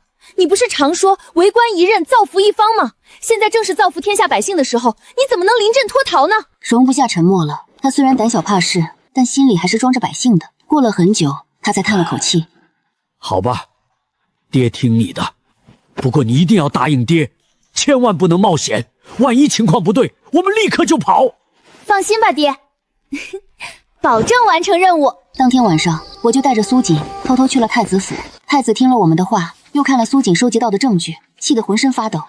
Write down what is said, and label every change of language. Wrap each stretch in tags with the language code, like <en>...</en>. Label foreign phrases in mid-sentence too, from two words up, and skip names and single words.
<zh>你不是常說為官一任，造福一方嗎？現在正是造福天下百姓的時候，你怎麼能臨陣脫逃呢？容不下沉默了，他雖然膽小怕事，但心裡還是裝着百姓的。過了很久，他才嘆了口氣。好吧，爹聽你的，不過你一定要答應爹，千萬不能冒險，萬一情況不對，我們立刻就跑。放心吧，爹，保證完成任務。當天晚上，我就帶着蘇瑾偷偷去了太子府。太子聽了我們的話，又看了蘇瑾收集到的證據，氣得渾身發抖。</zh>